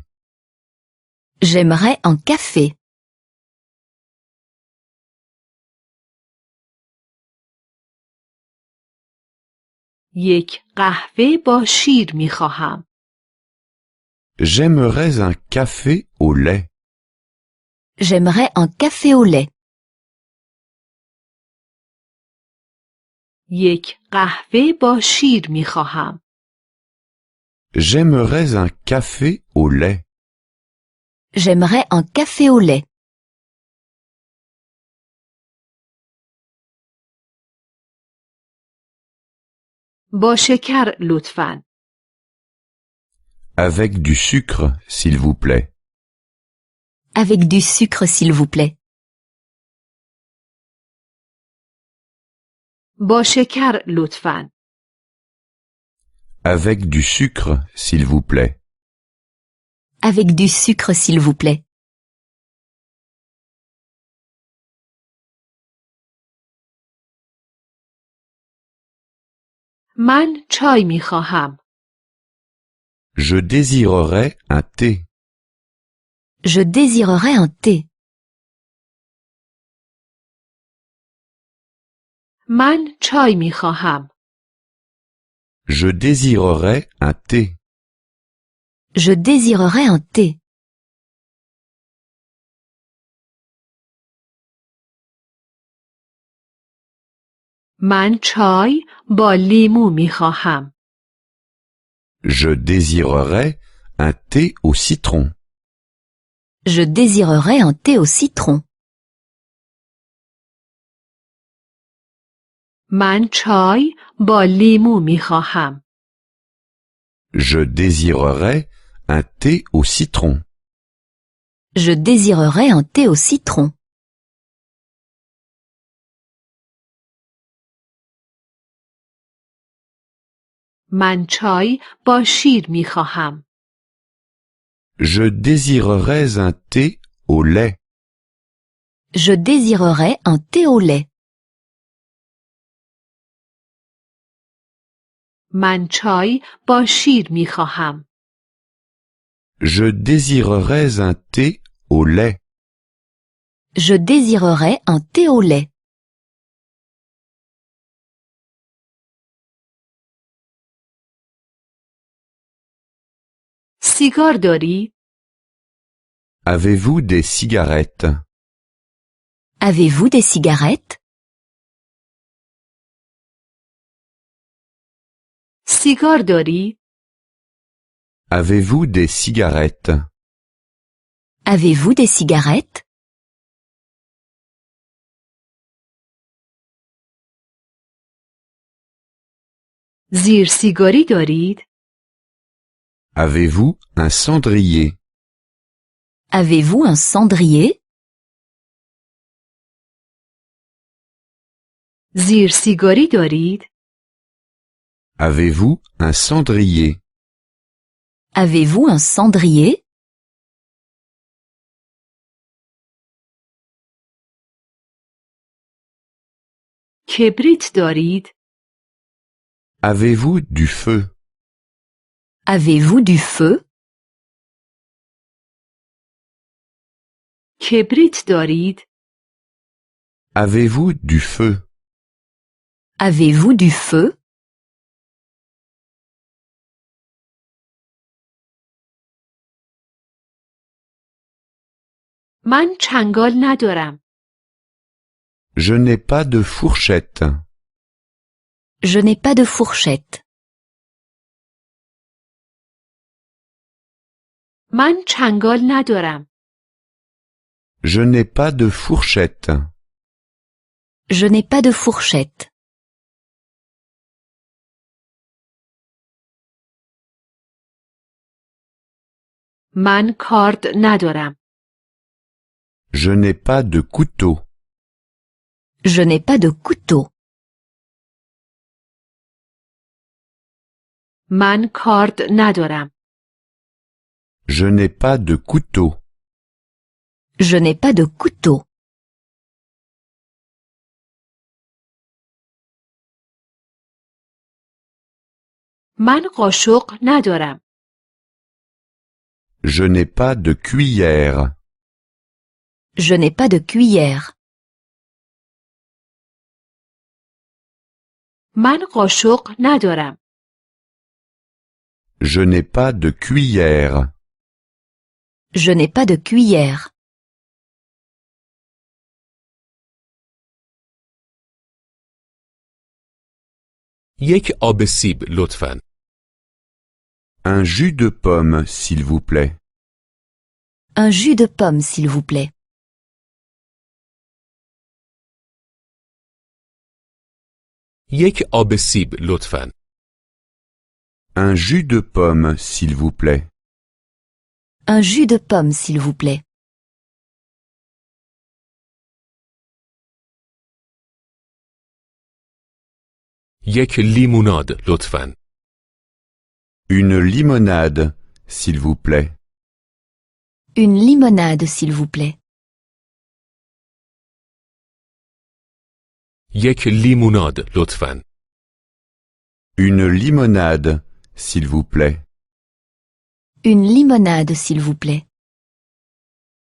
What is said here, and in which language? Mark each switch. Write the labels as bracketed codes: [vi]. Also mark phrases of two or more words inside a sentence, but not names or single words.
[fr] J'aimerais un café. [fa] یک قهوه با شیر می خواهم. [fr] J'aimerais un café au lait. J'aimerais un café au lait. [fa] یک قهوه با شیر می خواهم. [fr] J'aimerais un café au lait. J'aimerais un café au lait. [fa] با شکر لطفاً. [fr] Avec du sucre, s'il vous plaît. Avec du sucre s'il vous plaît. [fa] با شکر لطفاً. [fr] Avec du sucre, s'il vous plaît. Avec du sucre s'il vous plaît. [fa] من چای می خواهم. [fr] Je désirerais un thé. Je désirerais un thé. [fa] من چای می خواهم. [fr] Je désirerais un thé. Je désirerais un thé. [fa] من چای با لیمو می خواهم. [fr] Je désirerais un thé au citron. Je désirerais un thé au citron. [fa] من چای با لیمو می خواهم. [fr] Je désirerais un thé au citron. Je désirerais un thé au citron. [fa] من چای با شیر می خواهم. [fr] Je désirerais un thé au lait. Je désirerais un thé au lait. [fa] من چای با شیر می خواهم. [fr] Je désirerais un thé au lait. Je désirerais un thé au lait. [fa] سیگار داری؟ [fr] Avez-vous des cigarettes? Avez-vous des cigarettes? [fa] سیگار داری؟ [fr] Avez-vous des cigarettes? Avez-vous des cigarettes? [fa] زیر سیگاری دارید؟ [fr] Avez-vous un cendrier? Avez-vous un cendrier? [fa] زیر سیگاری دارید؟ [fr] Avez-vous un cendrier? Avez-vous un cendrier? [fa] کبریت دارید؟ [fr] Avez-vous du feu? Avez-vous du feu? [fa] کبریت دارید؟ [fr] Avez-vous du feu? Avez-vous du feu? [fa] من چنگال ندارم. [fr] Je n'ai pas de fourchette. Je n'ai pas de fourchette. [fa] من چنگال ندارم. [fr] Je n'ai pas de fourchette. Je n'ai pas de fourchette. [fa] من کارد ندارم. [fr] Je n'ai pas de couteau. Je n'ai pas de couteau. [fa] من کارد ندارم. [fr] Je n'ai pas de couteau. Je n'ai pas de couteau. [fa] من قاشق ندارم. [fr] Je n'ai pas de cuillère. Je n'ai pas de cuillère. [fa] من قاشق ندارم. [fr] Je n'ai pas de cuillère. Je n'ai pas de cuillère. [fa] یک آب سیب لطفاً. [fr] Un jus de pomme, s'il vous plaît. Un jus de pomme, s'il vous plaît. [fa] یک آب سیب لطفاً. [fr] Un jus de pomme, s'il vous plaît. Un jus de pomme, s'il vous plaît. [fa] یک لیموناد لطفاً. [fr] Une limonade, s'il vous plaît. Une limonade, s'il vous plaît. [fa] یک لیموناد لطفاً. [fr] Une limonade, s'il vous plaît. Une limonade, s'il vous plaît.